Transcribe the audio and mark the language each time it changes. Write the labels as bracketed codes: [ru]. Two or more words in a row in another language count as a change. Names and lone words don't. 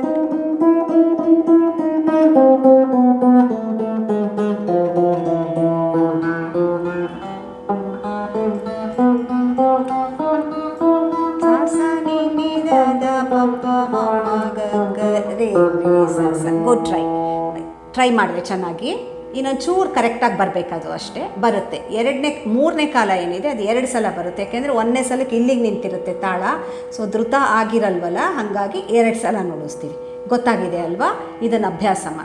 [kn] ಸಾ ಸ ನಿ ನಿ ದ ದ ಪ ಪ ಮ ಮ ಗ ಗ ರಿ ರಿ ಸ ಸ. ಗುಡ್. ಟ್ರೈ ಮಾಡಿದ್ರೆ ಚೆನ್ನಾಗಿ. ಇನ್ನೊಂದು ಚೂರು ಕರೆಕ್ಟಾಗಿ ಬರಬೇಕದು ಅಷ್ಟೇ. ಬರುತ್ತೆ. ಮೂರನೇ ಕಾಲ ಏನಿದೆ ಅದು 2 ಸಲ ಬರುತ್ತೆ. ಯಾಕೆಂದರೆ 1ನೇ ಸಲಕ್ಕೆ ಇಲ್ಲಿಗೆ ನಿಂತಿರುತ್ತೆ ತಾಳ. ಸೊ ಧೃತ ಆಗಿರಲ್ವಲ್ಲ, ಹಾಗಾಗಿ 2 ಸಲ ನುಡಿಸ್ತೀವಿ. ಗೊತ್ತಾಗಿದೆ ಅಲ್ವಾ? ಇದನ್ನು ಅಭ್ಯಾಸ ಮಾಡಿ.